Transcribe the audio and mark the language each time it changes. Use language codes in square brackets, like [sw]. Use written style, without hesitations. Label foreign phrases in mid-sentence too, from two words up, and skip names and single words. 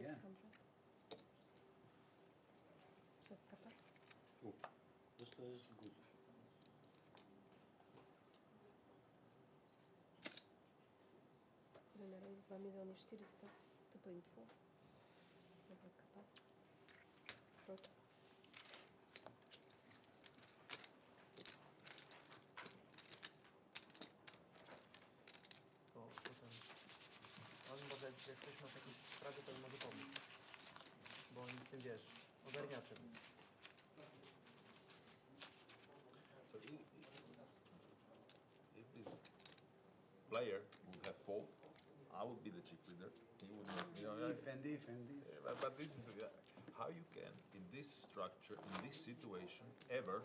[en] Again. [ru] 600. 6 пас. [en] This is good. [ru] Тебе на рейс 2 миллиона 400. 2.4. Вот пас. Против. [pl] To potem on może, jak ktoś ma jakieś sprawy, to on może pomóc. Bo on jest tym, wiesz, ogarniaczem. [en] So if this player would have fault, I would be the chip leader. He would not. Fendi. But this is how you can, in this structure, in this situation, ever